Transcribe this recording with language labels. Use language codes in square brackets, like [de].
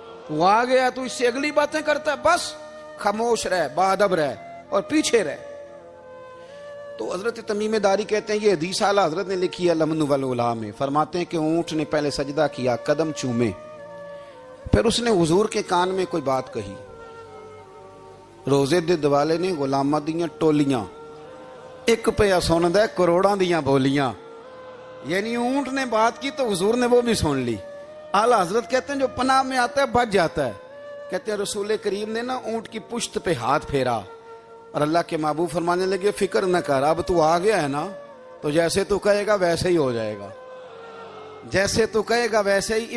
[ur] وہ آ گیا تو اس سے اگلی باتیں کرتا ہے، بس خاموش رہ، باادب رہ اور پیچھے رہ. تو حضرت تمیم داری کہتے ہیں یہ حدیث اعلیٰ حضرت نے لکھی ہے لمن والعلا میں. فرماتے ہیں کہ اونٹ نے پہلے سجدہ کیا، قدم چومے، پھر اس نے حضور کے کان میں کوئی بات کہی. [pa] روزے دے دوالے نے غلامہ دیاں ٹولیاں، ایک پہ سن دے کروڑاں دیاں بولیاں. [ur] یعنی اونٹ نے بات کی تو حضور نے وہ بھی سن لی. اعلیٰ حضرت کہتے ہیں جو پناہ میں آتا ہے بچ جاتا ہے. کہتے ہیں رسول کریم نے نا اونٹ کی پشت پہ ہاتھ پھیرا اور اللہ کے محبوب فرمانے لگے فکر نہ کر، اب تو آ گیا ہے نا تو جیسے تو کہے گا ویسے ہی ہو جائے گا، جیسے تو کہے گا ویسے ہی.